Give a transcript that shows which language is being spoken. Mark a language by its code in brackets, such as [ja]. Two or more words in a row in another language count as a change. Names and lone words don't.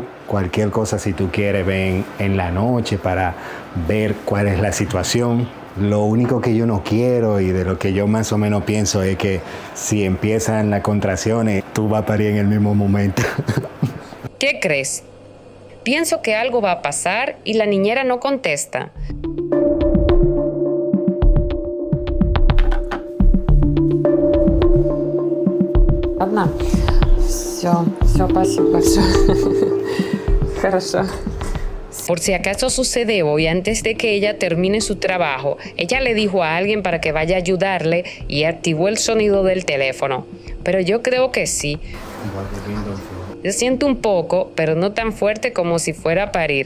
[es] Cualquier cosa, si tú quieres, ven en la noche para ver cuál es la situación. Lo único que yo no quiero y de lo que yo más o menos pienso es que si empiezan las contracciones, tú vas a parir en el mismo momento. ¿Qué crees? Pienso que algo va a pasar y la niñera no contesta. [ru] Ладно, все, спасибо. Хорошо. [es] Por si acaso sucede hoy, antes de que ella termine su trabajo, ella le dijo a alguien para que vaya a ayudarle y activó el sonido del teléfono. Pero yo creo que sí. Yo siento un poco, pero no tan fuerte como si fuera a parir.